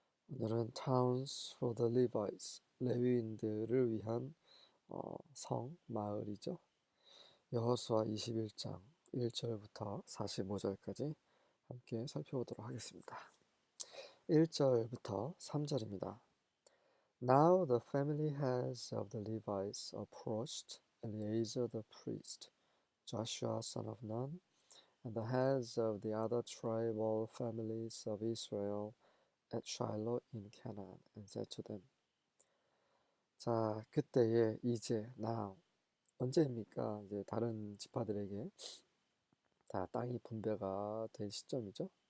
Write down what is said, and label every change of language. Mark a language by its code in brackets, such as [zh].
[ko] 오늘은 [en] Towns for the Levites, [ko] 레위인들을 위한 성, 마을이죠. 여호수아 21장 1절부터 45절까지 함께 살펴보도록 하겠습니다. 1절부터 3절입니다. [en] Now the family heads of the Levites approached Eleazar the priest, Joshua son of Nun, and the heads of the other tribal families of Israel at Shiloh in Canaan, and said to them. [ko] 자, 그때에 이제 now 언제입니까? 이제 다른 지파들에게 다 땅이 분배가 된 시점이죠.